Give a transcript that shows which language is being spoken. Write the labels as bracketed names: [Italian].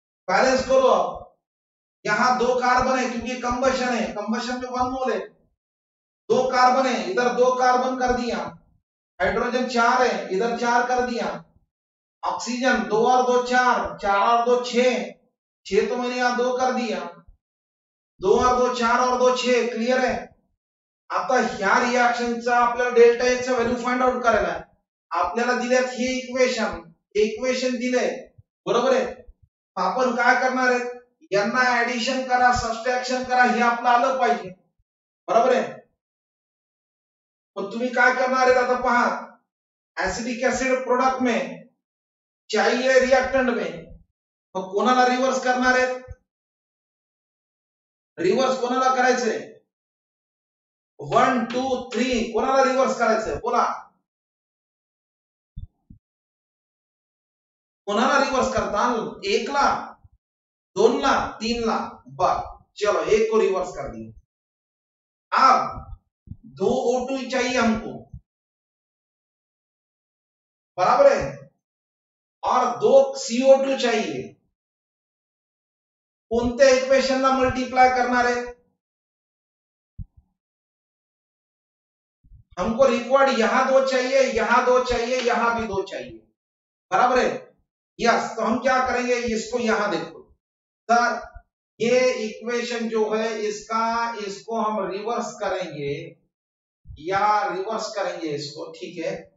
[Hindi] Balance करो, यहां 2 carbon है क्योंकि कंबशन है, कंबशन में 1 मोल है, 2 कार्बन है, इधर 2 कार्बन कर दिया, हाइड्रोजन 4 है, इधर 4 कर दिया, ऑक्सीजन 2 और 2 4, 4 और 2 6, 6 तो मैंने यहां 2 कर दिया, 2 और 2 4 और 2 6, क्लियर है। [Marathi] आता ह्या रिएक्शनचा आपल्याला डेल्टा एच चा व्हॅल्यू फाइंड आउट करायला आहे। आपल्याला दिल्यात हे इक्वेशन दिले, बरोबर आहे। आपण काय करणार आहे, यांना ऍडिशन करा, सबट्रॅक्शन करा, हे आपलं आलं पाहिजे, बरोबर आहे। पण तुम्ही काय करणार आहेत, आता पहा, [Hindi] एसिडिक एसिड प्रोडक्ट में चाहिए रिएक्टेंट में, [Marathi] तो कोणाला रिव्हर्स करणार आहेत, रिव्हर्स कोणाला करायचंय, 1 2 3 कोणाला रिव्हर्स करायचंय, बोला, कोणाला रिव्हर्स करता, 1 ला, 2 ला, 3 ला, [Hindi] बस चलो 1 को रिवर्स कर दिया। अब 2 O2 चाहिए हमको, बराबर है, और 2 CO2 चाहिए, [Marathi] कोणत्या इक्वेशनला मल्टीप्लाय करणार आहे? [Hindi] हमको रिक्वायर्ड यहां 2 चाहिए, यहां 2 चाहिए, यहां भी 2 चाहिए, बराबर है? यस, तो हम क्या करेंगे, इसको यहां देखो सर, ये इक्वेशन जो है इसको हम रिवर्स करेंगे या रिवर्स करेंगे इसको, ठीक है?